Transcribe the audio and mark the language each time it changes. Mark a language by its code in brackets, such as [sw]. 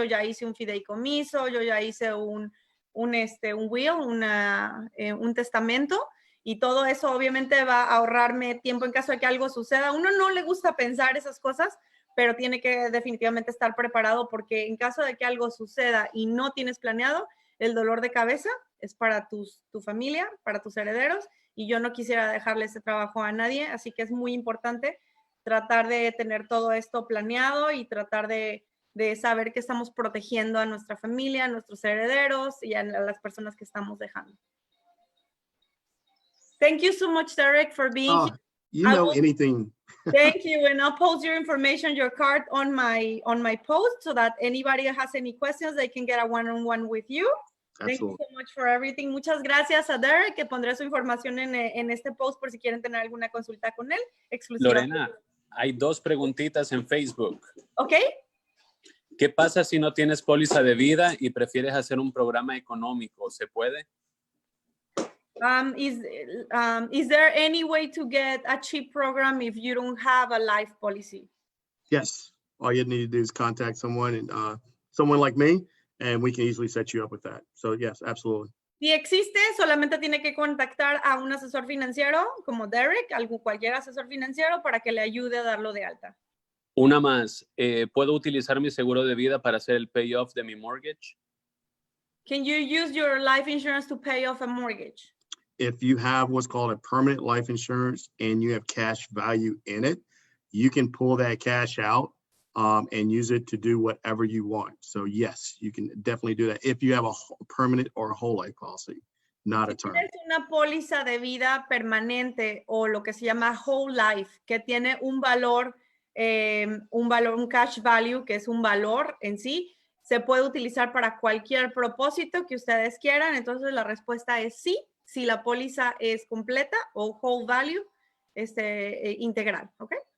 [es] Yo ya hice un fideicomiso, yo ya hice un will, un testamento, y todo eso obviamente va a ahorrarme tiempo en caso de que algo suceda. A uno no le gusta pensar esas cosas, pero tiene que definitivamente estar preparado, porque en caso de que algo suceda y no tienes planeado, el dolor de cabeza es para tu familia, para tus herederos, y yo no quisiera dejarle ese trabajo a nadie, así que es muy importante tratar de tener todo esto planeado y tratar de saber que estamos protegiendo a nuestra familia, a nuestros herederos y a las personas que estamos dejando. [en] Thank you so much, Derek, for being here. You know anything. Thank you, and I'll post your information, your card on my post, so that anybody has any questions, they can get a one-on-one with you. Thank you so much for everything. [es] Muchas gracias a Derek, que pondré su información en este post por si quieren tener alguna consulta con él. Lorena, hay 2 preguntitas en Facebook. Ok. ¿Qué pasa si no tienes póliza de vida y prefieres hacer un programa económico? ¿Se puede? [en] Is there any way to get a cheap program if you don't have a life policy? Yes. All you need to do is contact someone, and someone like me, and we can easily set you up with that. So yes, absolutely. [es] Si existe, solamente tiene que contactar a un asesor financiero como Derek, cualquier asesor financiero, para que le ayude a darlo de alta. Una más. ¿Puedo utilizar mi seguro de vida para hacer el payoff de mi mortgage? [en] Can you use your life insurance to pay off a mortgage? If you have what's called a permanent life insurance and you have cash value in it, you can pull that cash out and use it to do whatever you want. So yes, you can definitely do that if you have a permanent or a whole life policy, not a term. [es] Si tienes una póliza de vida permanente o lo que se llama whole life, que tiene un valor, un cash value, que es un valor en sí, se puede utilizar para cualquier propósito que ustedes quieran. Entonces la respuesta es sí, si la póliza es completa o whole value, integral, ¿ok?